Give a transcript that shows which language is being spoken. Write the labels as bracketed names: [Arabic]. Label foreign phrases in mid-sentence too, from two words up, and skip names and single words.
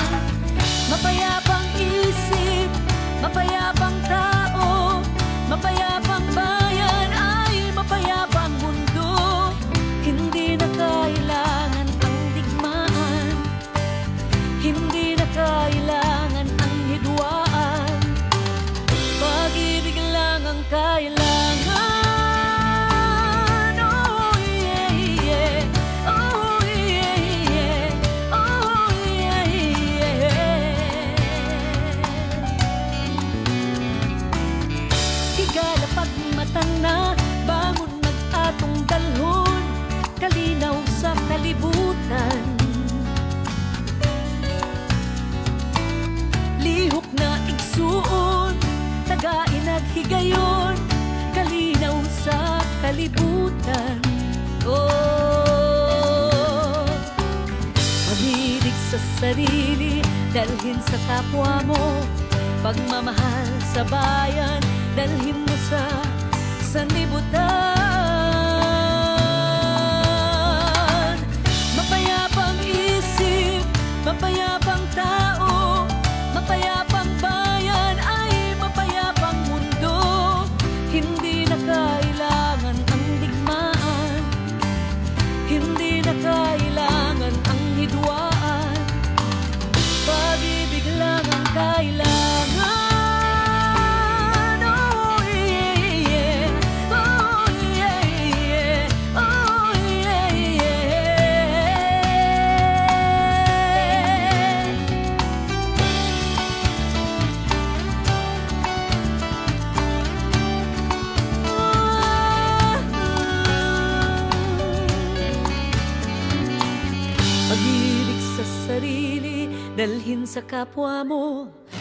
[Filipino] Mapayapang isip, mapayapang tao, mapayapang bayan ay mapayapang mundo. Hindi na kailangan ang digmaan, hindi na kailangan ang hidwaan. Pag-ibig lang ang kailangan. [English] Oh yeah, yeah. Oh yeah, yeah. Oh yeah, yeah. [Cebuano] Higala pagmatang na, bangon mag-atong dalhon, kalinaw sa kalibutan. Lihok na igsuon, tagain at higayon, kalinaw sa kalibutan. Oh, [Filipino] pag-ibig sa sarili, dalhin sa kapwa mo. Pagmamahal sa bayan, dalhin mo sa sanlibutan. Mapayapang isip, mapayapang tao, mapayapang bayan ay mapayapang mundo. Hindi na kailangan ang digmaan, hindi na kailangan ang hidwaan. Pag-ibig lang ang kailangan. [English] Oh yeah, yeah. Oh yeah, yeah. Oh yeah, yeah. [Filipino] Pag-ibig sa sarili, dalhin sa kapwa mo.